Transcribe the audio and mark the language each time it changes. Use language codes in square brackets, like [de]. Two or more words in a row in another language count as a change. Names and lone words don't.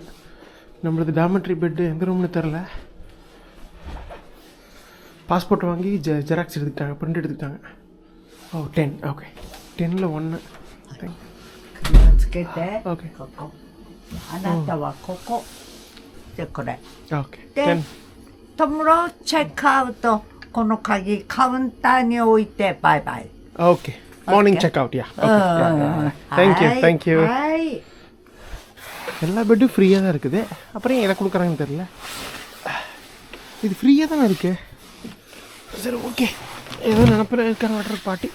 [ta] நம்மளது [en] dormitory bed [ta] எந்த ரூம்னு தெரில. பாஸ்போர்ட் வாங்கி ஜெராக்ஸ் எடுத்துக்கிட்டாங்க, பிரிண்ட் எடுத்துக்கிட்டாங்க. ஓ 10 ஓகே 10ல் 1. [en] okay okay [ta] 10. [ja] チェックアウト、この鍵カウンターに置いてバイバイ。 [en] okay morning check out. ya thank you thank you. [ta] எல்லா பெட்டும் ஃப்ரீயாக தான் இருக்குது. அப்புறம் எதை கொடுக்குறாங்கன்னு தெரில. இது ஃப்ரீயாக தானே இருக்குது. சரி ஓகே ஏதோ நினப்பில் இருக்காங்க [en] water bottle.